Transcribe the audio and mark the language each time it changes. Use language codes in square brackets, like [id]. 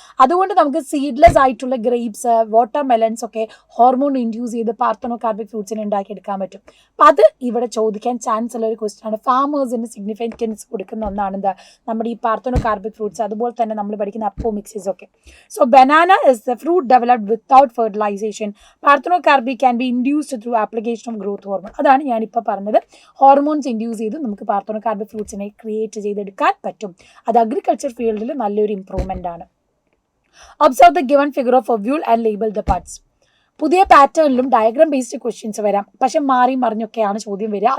[ml] അതുകൊണ്ട് നമുക്ക് സീഡ്ലെസ് ആയിട്ടുള്ള ഗ്രേപ്സ്, വാട്ടർ മെലൻസ് ഒക്കെ ഹോർമോൺ ഇൻഡ്യൂസ് ചെയ്ത് പാർത്തനോകാർപ്പിക് ഫ്രൂട്ട്സിന് ഉണ്ടാക്കിയെടുക്കാൻ പറ്റും. അപ്പം അത് ഇവിടെ ചോദിക്കാൻ ചാൻസ് ഉള്ള ഒരു ക്വസ്റ്റ്യൻ ആണ്. ഫാമേഴ്സിന് സിഗ്നിഫിക്കൻസ് കൊടുക്കുന്ന ഒന്നാണ് എന്താ, നമ്മുടെ ഈ പാർത്തനോകാർപ്പിക് ഫ്രൂട്ട്സ്. അതുപോലെ തന്നെ നമ്മൾ പഠിക്കുന്ന അപ്പോമിക്സിസ് ഒക്കെ. [en] So banana is the fruit developed without fertilization. Parthenocarpy can be induced through application of growth hormone. [ml] അതാണ് ഞാനിപ്പോൾ പറഞ്ഞത്. ഹോർമോൺസ് ഇൻഡ്യൂസ് ചെയ്ത് നമുക്ക് പാർത്തനോകാർപ്പിക് ഫ്രൂട്ട്സിനെ ക്രിയേറ്റ് ചെയ്തെടുക്കാൻ പറ്റും. അത് അഗ്രികൾച്ചർ ഫീൽഡിൽ നല്ലൊരു ഇമ്പ്രൂവ്മെൻ്റ് ആണ്. [en] Observe the given figure of ovule and label the parts. [ml] പുതിയ പാറ്റേണിലും ഡയഗ്രാം ബേസ്ഡ് ക്വസ്റ്റ്യൻസ് വരാം, പക്ഷെ മാറി മറിഞ്ഞൊക്കെയാണ് ചോദ്യം വരിക.